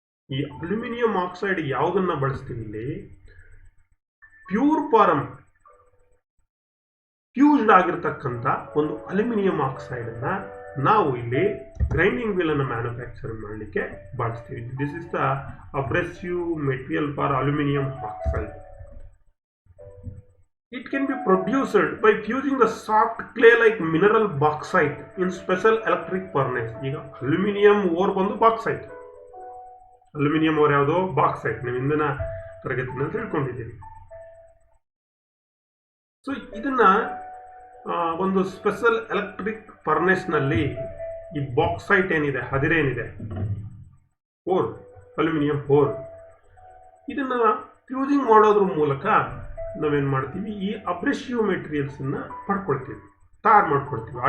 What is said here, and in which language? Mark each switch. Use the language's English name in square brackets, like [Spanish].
[Kannada] ಈ aluminium oxide ಯಾವುದನ್ನು ಬಳಸ್ತೀವಿ? ಇಲ್ಲಿ ಪ್ಯೂರ್ ಫಾರ್ಮ್, ಫ್ಯೂಸ್ಡ್ ಆಗಿರ್ತಕ್ಕಂಥ ಒಂದು ಅಲ್ಯೂಮಿನಿಯಂ ಆಕ್ಸೈಡನ್ನು ನಾವು ಇಲ್ಲಿ ಗ್ರೈಂಡಿಂಗ್ ವೀಲನ್ನು ಮ್ಯಾನುಫ್ಯಾಕ್ಚರ್ ಮಾಡಲಿಕ್ಕೆ ಬಳಸ್ತೀವಿ. [English] This is the abrasive material for aluminium oxide. It can be produced by fusing the soft clay like mineral bauxite in special electric furnace. [Kannada] ಈಗ ಅಲ್ಯೂಮಿನಿಯಂ ಓರ್ ಬಂದು bauxite, aluminium or ಯಾವುದು bauxite, ನೀವು ಇಂದಿನ ತರಗತಿನಲ್ಲಿ ತಿಳ್ಕೊಂಡಿದ್ದೀವಿ. So ಇದನ್ನ ಒಂದು special electric furnace ನಲ್ಲಿ ಈ bauxite ಏನಿದೆ, ಹದಿರೇನಿದೆ, ಓರ್, ಅಲ್ಯೂಮಿನಿಯಂ ಓರ್, ಇದನ್ನ ಫ್ಯೂಸಿಂಗ್ ಮಾಡೋದ್ರ ಮೂಲಕ ನಾವೇನು ಮಾಡ್ತೀವಿ, ಈ ಅಬ್ರೆಸಿವ್ ಮೆಟೀರಿಯಲ್ಸನ್ನು ಪಡ್ಕೊಳ್ತೀವಿ, ತಯಾರು ಮಾಡ್ಕೊಳ್ತೀವಿ.